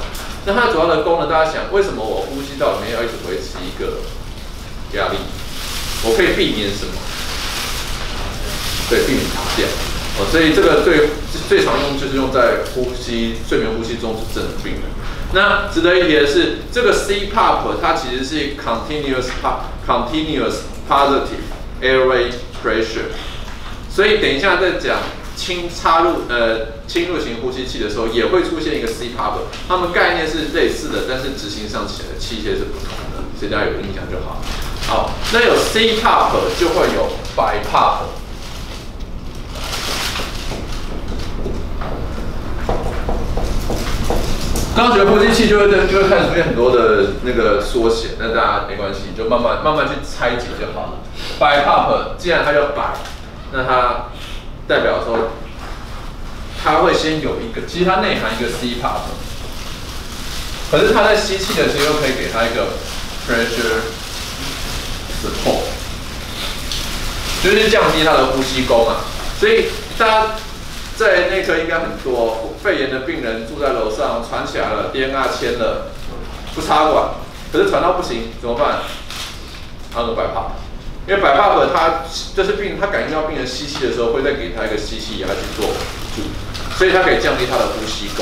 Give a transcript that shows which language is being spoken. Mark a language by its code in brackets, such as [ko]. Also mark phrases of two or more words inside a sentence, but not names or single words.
[zh] 那它主要的功能，大家想，为什么我呼吸道里面要一直维持一个压力？我可以避免什么？对，避免卡掉。所以这个最常用就是用在睡眠呼吸中止症的病人。那值得一提的是，这个 CPAP 它其实是 [en] continuous positive airway pressure， [zh] 所以等一下在讲侵入型呼吸器的时候，也会出现一个 CPAP， 它们概念是类似的，但是执行上起来的器械是不同的，所以大家有印象就好。好，那有 CPAP 就会有 BiPAP。刚学呼吸器就会开始出现很多的那个缩写，那大家没关系，就慢慢去拆解就好了。BiPAP 既然它叫 Bi， 那它代表说它会先有一个，其实它内含一个 CPAP， 可是它在吸气的时候又可以给它一个 [en] pressure support， [zh] 就是降低它的呼吸功啊。所以大家在内科应该很多肺炎的病人住在楼上，传起来了 ，DNR 签了，不插管，可是传到不行怎么办？按个BiPAP， 因为BiPAP它就是他感应到病人吸气的时候，会再给他一个吸气压去做辅助，所以它可以降低他的呼吸功。